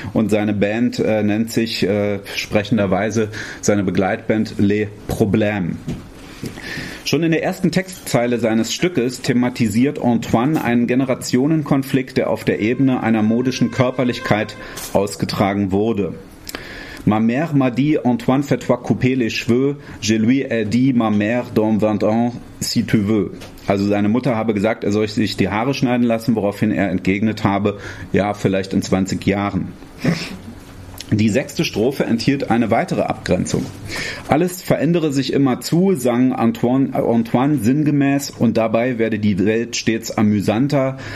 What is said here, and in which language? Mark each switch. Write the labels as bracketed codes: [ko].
[de] Und seine Band nennt sich sprechenderweise seine Begleitband Les Problèmes. Schon in der ersten Textzeile seines Stückes thematisiert Antoine einen Generationenkonflikt, der auf der Ebene einer modischen Körperlichkeit ausgetragen wurde. [fr] Ma mère m'a dit, Antoine, fais-toi couper les cheveux, je lui ai dit, ma mère, dans 20 ans, si tu veux. [de] Also seine Mutter habe gesagt, er soll sich die Haare schneiden lassen, woraufhin er entgegnet habe, ja, vielleicht in 20 Jahren. Die sechste Strophe enthielt eine weitere Abgrenzung. Alles verändere sich immer zu, sang Antoine sinngemäß, und dabei werde die Welt stets amüsanter.